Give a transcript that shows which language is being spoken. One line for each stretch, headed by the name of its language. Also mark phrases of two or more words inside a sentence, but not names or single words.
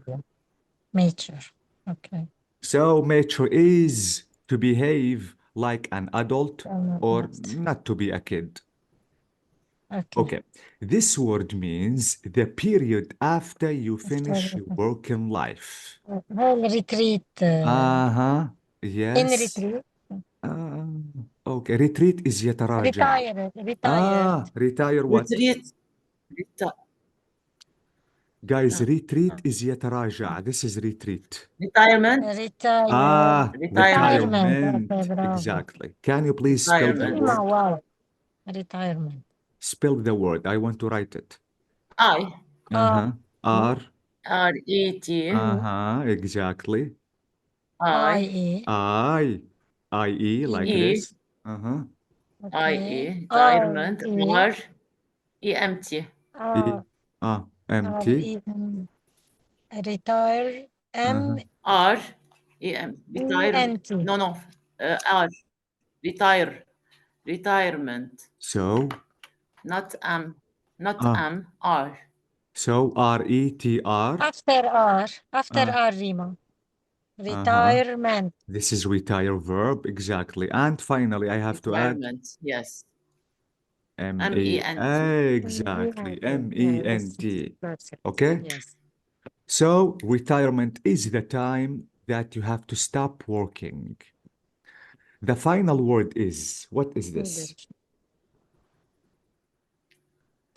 English: mature. Mature. Okay. So mature is to behave like an adult or Yes. not to be a kid. Okay. Okay. This word means the period after you finish your work in life.
Arabic: هاي الريتريت
English: Uh-huh. in Yes. retreat. Okay. Retreat is يتراجع. Retired. Retire what? retreat. Guys, retreat is يتراجع. This is retreat. Retirement. Retire. Retirement. Retirement. Okay, bravo. Exactly. Can you please spell the Retirement. word? Wow. Retirement. Spell the word. I want to write it. I. R. R-E-T. Exactly. I, IE. I-E, like E, this. Uh-huh. I-E, Okay. retirement, IE. R, E-M-T. E, R M-T. E retire Uh-huh. R, E-M, retire, ENT. no, R, retire, retirement, So, not not ah, R. so R-E-T-R. After Uh, R, Rima. uh-huh. Retirement. This is retire verb, exactly. And finally, I have to add Retirement, yes. M-E. M-E-N-T. Exactly, Yeah, this M-E-N-T. is perfect. Okay? Yes. So, retirement is the time that you have to stop working. The final word is, what is this? A